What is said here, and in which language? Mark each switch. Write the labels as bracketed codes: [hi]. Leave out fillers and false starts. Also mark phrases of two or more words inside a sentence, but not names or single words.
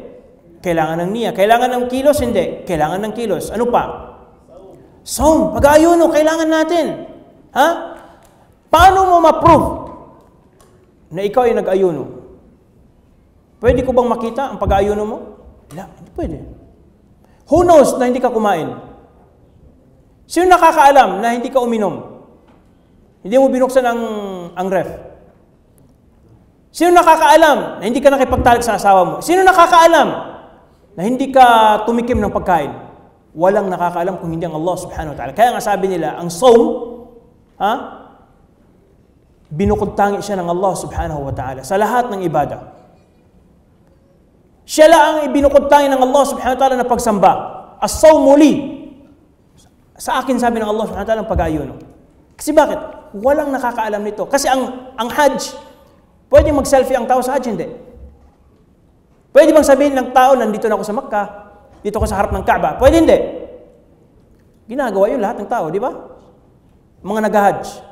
[tl] Kailangan ng niya. Kailangan ng kilos? Hindi. Kailangan ng kilos. Ano pa? Saum, pag-aayuno, kailangan natin. Ha? Paano mo ma-prove na ikaw ay nag-ayuno? Pwede ko bang makita ang pag-aayuno mo? Wala, hindi pwede. [en] Who knows [tl] na hindi ka kumain? Sino nakakaalam na hindi ka uminom? Hindi mo binuksan ang ref? Sino nakakaalam na hindi ka nakipagtalik sa asawa mo? Sino nakakaalam na hindi ka tumikim ng pagkain? Walang nakakaalam kung hindi ang Allah [ar] سبحانه وتعالى. [tl] Kaya nga sabi nila, ang saum, binukod-tangi siya ng Allah [ar] سبحانه وتعالى [tl] sa lahat ng ibadah. Siya lang ang ibinukod-tangi ng Allah [ar] سبحانه وتعالى [tl] na pagsamba. [ar] الصوم لي. [tl] Sa akin sabi ng Allah [ar] سبحانه وتعالى [tl] ang pag-ayuno. Kasi bakit? Walang nakakaalam nito. Kasi ang Hajj, pwede mag-selfie ang tao sa Hajj, hindi. Pwede bang sabihin ng tao, nandito na ako sa Makkah, dito ako sa harap ng Kaaba? Pwede hindi. Ginagawa yun lahat ng tao, di ba? Mga nag-Hajj.